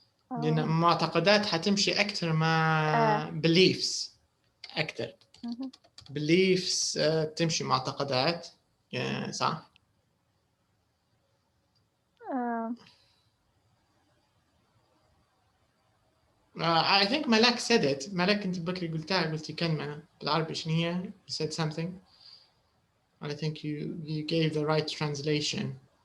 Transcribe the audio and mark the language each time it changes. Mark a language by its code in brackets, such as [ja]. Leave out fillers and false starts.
[ar] لأن معتقدات حتمشي أكثر مع beliefs أكثر. beliefs تمشي معتقدات. صح؟ [en] I think Malak said it. [ar] Malak أنت بكري قلتي كلمة بالعربي شنو هي? [en] You said something. And I think you gave the right translation.